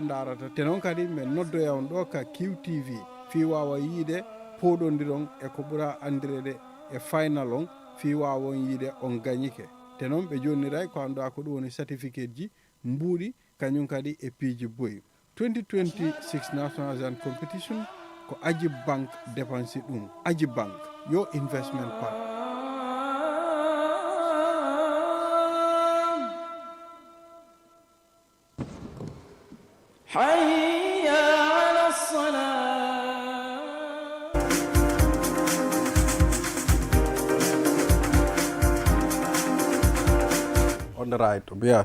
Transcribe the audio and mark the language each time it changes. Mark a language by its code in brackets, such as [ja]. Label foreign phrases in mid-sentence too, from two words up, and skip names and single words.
[ff] darata te noon kadi min noddoya on ɗo ka QTV fi wawa yiide poɗodiron e ko ɓura andirede e final on fi wawon yiide on gañike te noon ɓe jonniray ko annduɗa ko ɗum woni certificate ji mbuuɗi kañum kadi e piiji boyi 2026 [en] national Azan competition [ff] ko Ajib Bank dépensi ɗum Ajib Bank yo [en] investment partner. On the right, yeah.